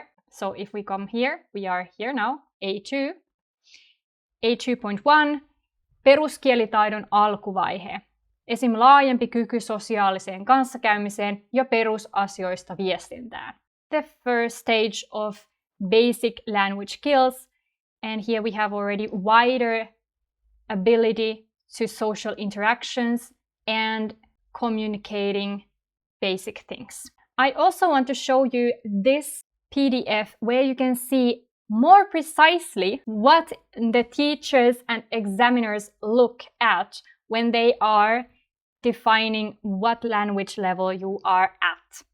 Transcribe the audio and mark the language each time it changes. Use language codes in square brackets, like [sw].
[en] So if we come here, we are here now, A2. [fi] A2.1, peruskielitaidon alkuvaihe. Esim. Laajempi kyky sosiaaliseen kanssakäymiseen ja perusasioista viestintään. [en] The first stage of basic language skills, and here we have already wider ability to social interactions and communicating basic things. I also want to show you this PDF where you can see more precisely what the teachers and examiners look at when they are defining what language level you are at.